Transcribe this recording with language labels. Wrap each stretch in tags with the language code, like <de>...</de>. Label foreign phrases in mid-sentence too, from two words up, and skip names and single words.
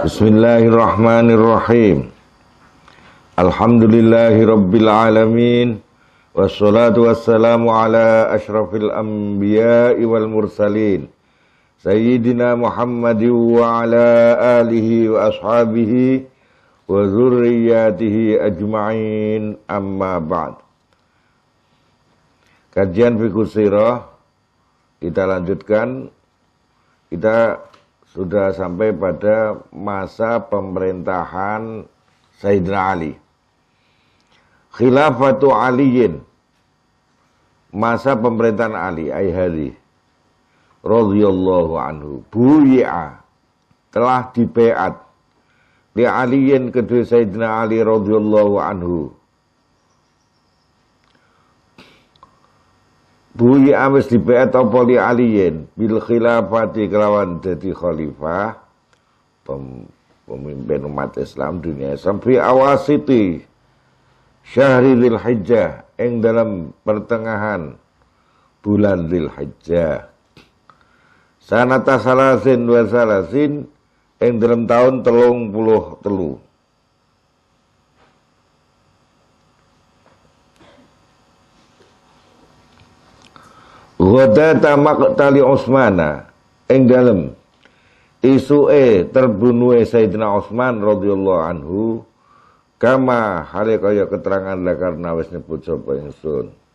<ar>بسم الله الرحمن الرحيم. الحمد لله رب العالمين. والصلاة والسلام على أشرف الأنبياء والمرسلين سيدنا محمد وعلى آله وأصحابه وذرياته أجمعين، أما بعد.</ar> <id>Kajian Fiqh Sirah kita lanjutkan. Kita sudah sampai pada masa pemerintahan Sayyidina Ali,</id> <ar>خلافة علي,</ar> <id>masa pemerintahan Ali Aihari</id> <ar>رضي الله عنه,</ar> <id>buyi'a, telah dibeat</id> <ar>لعلي,</ar> <id>kedua Sayyidina Ali</id> <ar>رضي الله عنه.</ar> <jv>Buyi'a wis dibeat apa</jv> <ar>لعلي بالخلافة,</ar> <jv>kelawan dadi khalifah, pemimpin umat Islam, dunia Islam,</jv> <ar>في أواسط شهر ذي الحجة,</ar> <jv>ing dalam pertengahan bulan Dzul Hijjah,</jv> <ar>سنة ثلاث وثلاثين,</ar> <jv>ing dalam tahun 33.</jv> <ar>غداة مقتل عثمان,</ar> <jv>ing dalam isuke terbunuhe Sayyidina Utsman</jv> <ar>رضي الله عنه,</ar> <jv>kama hale kaya keterangan lah karena wis nyebut sapa ingsun.</jv>